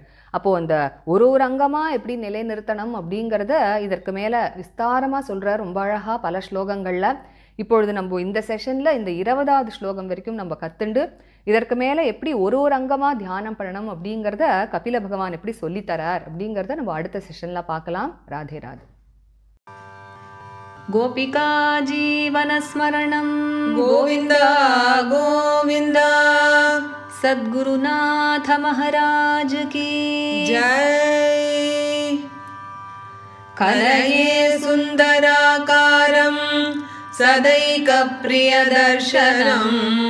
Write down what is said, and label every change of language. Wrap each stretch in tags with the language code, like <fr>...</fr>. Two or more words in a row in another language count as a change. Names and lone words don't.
<ta>அப்போது அந்த ஒரு அங்கமாக எப்படி நிலை நிறுத்தணும் அப்படிங்கிறத இதற்கு மேலே விஸ்தாரமாக சொல்கிறார் ரொம்ப அழகாக பல ஸ்லோகங்களில். இப்பொழுது நம்ம இந்த செஷனில் இந்த 20வது ஸ்லோகம் வரைக்கும் நம்ம கற்றுண்டு இதற்கு மேலே எப்படி ஒரு அங்கமாக தியானம் பண்ணணும் அப்படிங்கிறத கபில பகவான் எப்படி சொல்லித்தரார் அப்படிங்கிறத நம்ம அடுத்த செஷனில் பார்க்கலாம். ராதே ராதே.</ta> <sa>गोपिका जीवनस्मरणं गोविन्द गोविन्द</sa> <hi>सद्गुरुनाथ महाराज की जय।</hi> <sa>कलये सुन्दराकारं सदैकप्रियदर्शनम्</sa>